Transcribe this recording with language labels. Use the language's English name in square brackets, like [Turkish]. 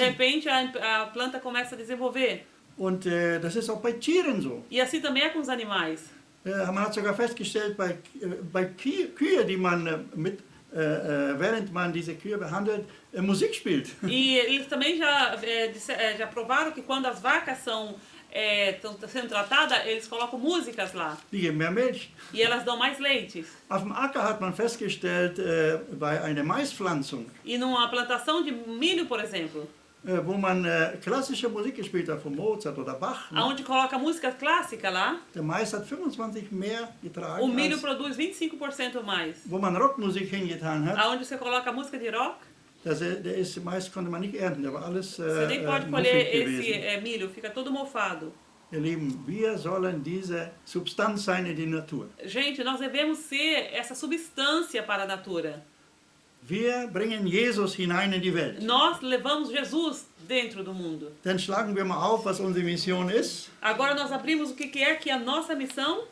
[Portuguese] repente a planta começa a desenvolver. [German] Und das ist auch bei Tieren so. [Portuguese] E assim também é com os animais. [German] Man hat sogar festgestellt, bei Kühe, die man während man diese Kühe behandelt, Musik spielt. [Portuguese] E eles também já provaram que quando as vacas estão sendo tratadas, eles colocam músicas lá. [German] Die geben mehr Milch. [Portuguese] E elas dão mais leites. [German] Auf dem Acker hat man festgestellt, bei einer Maispflanzung, [Portuguese] E numa plantação de milho, por exemplo, [German] wo man klassische Musik gespielt hat, von Mozart oder Bach, ne? [Portuguese] aonde coloca música clássica lá, [German] Der Mais hat 25 mehr getragen, [Portuguese] o milho [German] als, [Portuguese] produz 25% mais. [German] wo man Rockmusik hingetan hat. [Portuguese] Aonde você coloca música de rock, [German] Der ist, Mais konnte man nicht ernten, der war alles [Portuguese] você nem pode [German] muffig [Portuguese] colher [German] gewesen. [Portuguese] esse milho, fica todo mofado. [German] Ihr Lieben, wir sollen diese Substanz sein in die Natur. [Portuguese] Gente, nós devemos ser essa substância para a natura. [German] Wir bringen Jesus hinein in die Welt. [Portuguese] Nós levamos Jesus dentro do mundo. [German] Dann schlagen wir mal auf, was unsere Mission ist. [Portuguese] Agora nós abrimos o que é a nossa missão.